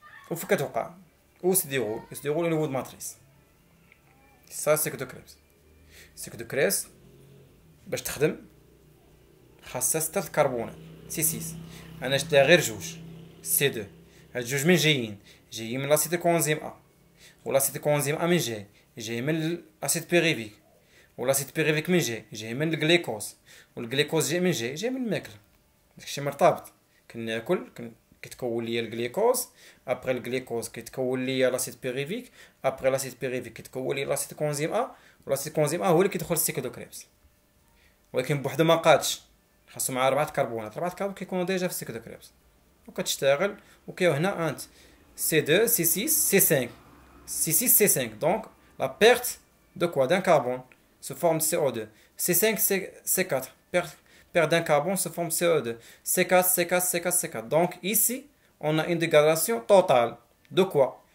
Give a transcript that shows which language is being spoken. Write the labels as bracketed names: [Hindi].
[Arabic] وفين كتوقع وسي ديغول [French] au niveau de matrice. Ça c'est que de Krebs. [Arabic] السيكل دو كريبس باش تخدم خاصها 6 كربونات C6. انا شدها غير جوج C2. هاد جوج من جايين من لاسيتيلكونزيم A، ولاسيتيلكونزيم A من جاي جاي من الاسيد بيريفيك، والاسيد بيريفيك من جاي من الجليكوز، والجليكوز جاي من الماكله. داكشي مرتبط، كناكل كيتكون ليا الجليكوز، ابري الجليكوز كيتكون ليا لاسيد بيريفيك، ابري لاسيد بيريفيك كيتكون ليا لاسيد كونزيم ا، ولاسيد كونزيم ا هو اللي كيدخل السيكل دو كريبس. ولكن بوحدو ما قادش، خاصو مع 4 كربونات كيكونوا ديجا في السيكل دو كريبس وكتشتغل. وكاين هنا انت C2 C6 C5 C6 C5. [French] Donc la perte de quoi? D'un carbone sous forme de CO2. C5 C4, perte d'un carbone sous forme de CO2. C4 C4 C4 C4. Donc ici on a une dégradation totale de quoi?